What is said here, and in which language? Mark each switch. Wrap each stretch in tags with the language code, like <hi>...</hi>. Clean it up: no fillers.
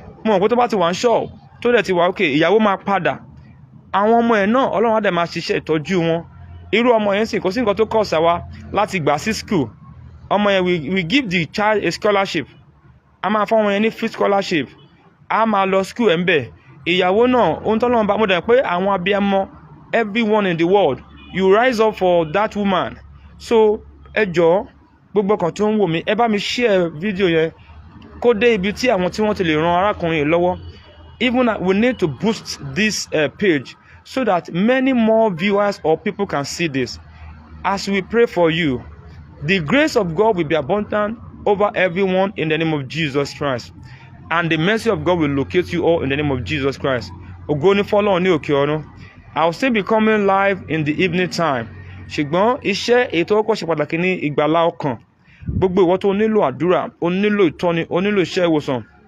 <yo>Mo mọ̀ pé tó bá ti wà ní ṣọ́ọ̀bù tó dẹ̀ ti wà okay ìyàwó máa padà àwọn ọmọ ẹ̀ náà Ọlọ́run á dẹ̀ máa ṣiṣẹ́ ìtọ́jú wọn. Irú ọmọ yẹn sì kò sí nǹkan tó kọ̀ sáwa láti gbà sí school. Ọmọ yẹn</yo> <en>we give the child a scholarship.</en> <yo>A máa fún ọmọ yẹn ní free scholarship. A máa lọ school ẹ̀ ń bẹ̀. Ìyàwó náà ohun tó lọ́nà bá mo dẹ̀ pé àwọn abiyamọ</yo> <en>everyone in the world you rise up for that woman.</en> <yo>So ẹ jọ̀ọ́ gbogbo kan tó ń wò mí ẹ bá mi share fídíò yẹn kó dé ibi tí àwọn tí wọ́n ti lè ran arákùnrin yìí lọ́wọ́.</yo> <en>Even we need to boost this page so that many more viewers or people can see this. As we pray for you, the grace of God will be abundant over everyone in the name of Jesus Christ. And the mercy of God will locate you all in the name of Jesus Christ. Ogoni follow on you, I'll still be coming live in the evening time.</en> <yo>Ṣùgbọ́n iṣẹ́ ètò ọkọ̀ ṣe pàtàkì ní ìgbàlá ọkàn. Gbogbo ìwọ tó nílò àdúrà, ó nílò ìtọ́ni, ó nílò iṣẹ́ ìwòsàn.</yo>